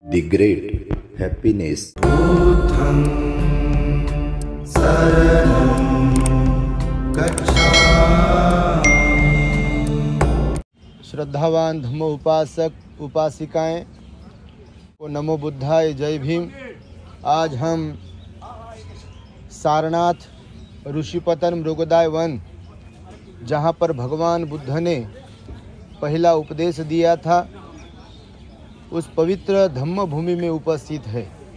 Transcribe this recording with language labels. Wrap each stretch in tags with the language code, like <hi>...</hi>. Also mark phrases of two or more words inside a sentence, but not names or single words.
<en>The great happiness.</en> <pi>बुद्धं शरणं गच्छामि।</pi> <hi>श्रद्धावान धम्म उपासक उपासिकाएं को</hi> <pi>नमो बुद्धाय,</pi> <hi>जय भीम। आज हम सारनाथ ऋषिपतन मृगदाय वन, जहाँ पर भगवान बुद्ध ने पहला उपदेश दिया था, उस पवित्र धम्म भूमि में उपस्थित है।</hi>